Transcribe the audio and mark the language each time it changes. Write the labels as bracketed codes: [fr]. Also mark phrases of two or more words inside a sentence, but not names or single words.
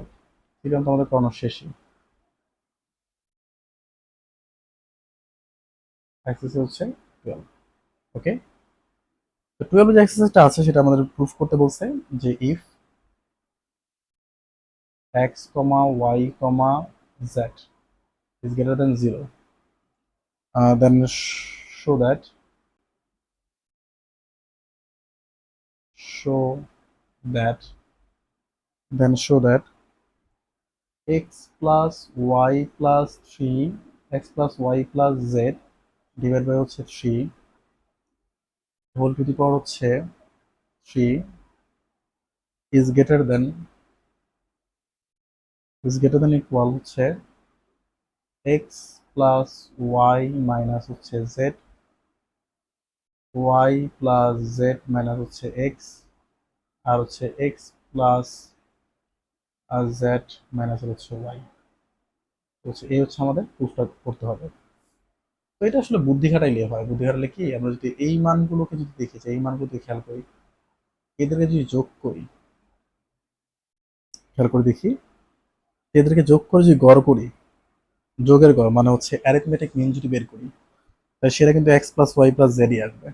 [bn] থিওরাম তো আমাদের পড়ানো শেষই। এক্সারসাইজ হচ্ছে 12। ওকে, তো 12 যে এক্সারসাইজটা আছে সেটা আমাদের প্রুফ করতে বলছে যে [en] if x comma y comma z is greater than 0, then show that show that show that x plus y plus 3 x plus y plus z divided by হচ্ছে 3 whole to the power হচ্ছে 3 is greater than equal হচ্ছে x plus y minus হচ্ছে z, y plus z minus হচ্ছে x, আর হচ্ছে x plus z minus হচ্ছে y। [bn] হচ্ছে এই হচ্ছে আমাদের প্রুফটা করতে হবে। তো এটা আসলে বুদ্ধি খাটাইলে হয়। বুদ্ধি খাটালে কি, আমরা যদি এই মানগুলোকে যদি দেখি, যে এই মানগুলো যদি খেয়াল করি, এদেরকে যদি যোগ করি, খেয়াল করে দেখি, এদেরকে যোগ করে যদি গড় করি, যোগের গড় মানে হচ্ছে [en] arithmetic mean [bn] যদি বের করি, তাহলে সেটা কিন্তু [en] x plus y plus zই [bn] আসবে।